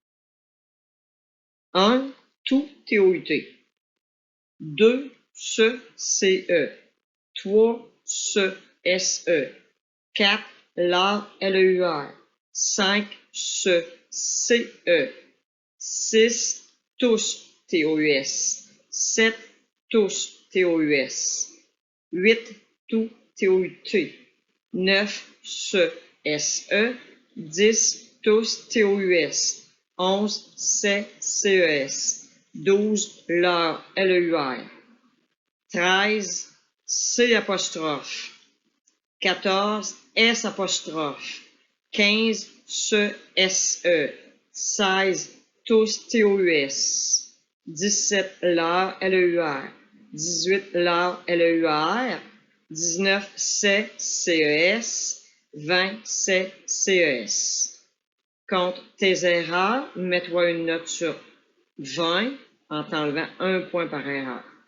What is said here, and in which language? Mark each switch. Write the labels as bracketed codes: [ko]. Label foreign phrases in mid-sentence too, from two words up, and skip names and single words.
[fr] 1. Tout, T-O-U-T. 2. Ce, C-E. 3. Ce, S-E. 4. L'art, L-E-U-R. 5. Ce, C-E. 6. Tous, T-O-U-S. 7. Tous, T-O-U-S. 8. Tout, T-O-U-T. 9. Ce, S-E. 10. Tous, T-O-U-S. 11. C'est, C-E-S. 12. Leur, L-E-U-R. 13. C'. 14. S'. 15. Ce, S-E. 16. Tous, T-O-U-S. 17. Leur, L-E-U-R. 18. Leur, L-E-U-R. 19. C'est, C-E-S. 20. C'est, C-E-S. Compte tes erreurs, mets-toi une note sur 20 en t'enlevant un point par erreur.